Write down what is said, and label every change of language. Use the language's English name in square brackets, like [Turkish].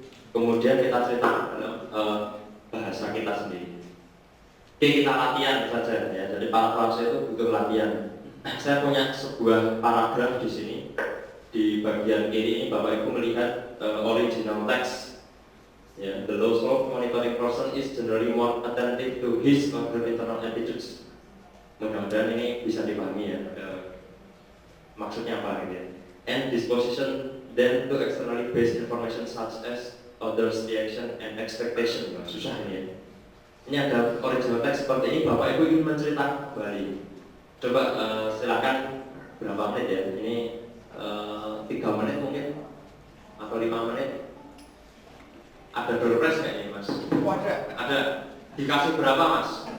[Indonesian] Kemudian kita ceritakan dalam bahasa kita sendiri. Oke, kita latihan saja ya. Jadi parafrase itu butuh latihan. Saya punya sebuah paragraf di sini. Di bagian kiri ini Bapak Ibu melihat original text. [English] Ya, the low slope monitoring person is generally more attentive to his or her internal attitudes. [Indonesian] Mudah-mudahan ini bisa dipahami ya. Maksudnya apa gitu ya. [English] And disposition then to externally based information such as others' reaction and expectation. [Indonesian] Susah ini ya. Ini ada original text seperti ini. Bapak Ibu ingin menceritakan kembali. Coba silakan berapa menit ya. Ini 3 menit mungkin atau 5 menit. Ada doorpress nggak ini Mas? Ada. Dikasih berapa Mas?